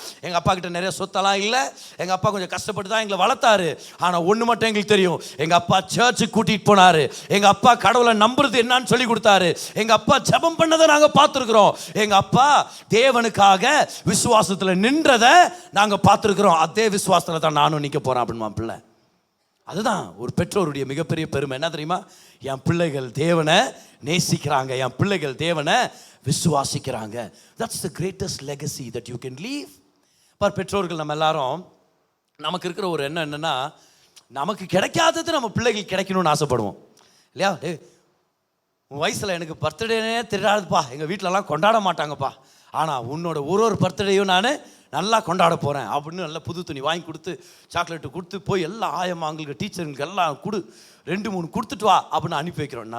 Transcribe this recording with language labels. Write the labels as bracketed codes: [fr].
[ta] எங்கள் அப்பா கிட்ட நிறைய சொத்தெல்லாம் இல்லை, எங்கள் அப்பா கொஞ்சம் கஷ்டப்பட்டு தான் எங்களை வளர்த்தாரு, ஆனால் ஒன்று மட்டும் எங்களுக்கு தெரியும், எங்கள் அப்பா சர்ச்சுக்கு கூட்டிகிட்டு போனார், எங்கள் அப்பா கடவுளை நம்புறது என்னன்னு சொல்லி கொடுத்தாரு, எங்கள் அப்பா ஜெபம் பண்ணதை நாங்கள் பார்த்துருக்குறோம், எங்கள் அப்பா தேவனுக்காக விசுவாசத்தில் நின்றதை நாங்கள் பார்த்துருக்குறோம், அதே விசுவாசத்தில் தான் நானும் நிற்க போகிறேன் அப்படின்னு பிள்ளை. அதுதான் ஒரு பெற்றோருடைய மிகப்பெரிய பெருமை. என்ன தெரியுமா? என் பிள்ளைகள் தேவனை நேசிக்கிறாங்க, என் பிள்ளைகள் தேவனை விசுவாசிக்கிறாங்க. [en] That's the greatest legacy that you can leave. [ta] பெற்றோர்கள் நம்ம எல்லாரும் நமக்கு இருக்கிற ஒரு எண்ணம் என்னன்னா, நமக்கு கிடைக்காதது நம்ம பிள்ளைகள் கிடைக்கணும்னு ஆசைப்படுவோம் இல்லையா? உன் வயசில் எனக்கு பர்த்டேனே தெரியாதுப்பா, எங்கள் வீட்டிலலாம் கொண்டாட மாட்டாங்கப்பா, ஆனால் உன்னோட ஒரு பர்த்டேயும் நான் நல்லா கொண்டாட போகிறேன் அப்படின்னு நல்லா புது துணி வாங்கி கொடுத்து, சாக்லேட்டு கொடுத்து, போய் எல்லா ஆயம்மாங்களுக்கு டீச்சருங்களுக்கு எல்லாம் 2-3 கொடுத்துட்டு வா அப்படின்னு அனுப்பி வைக்கிறோம்.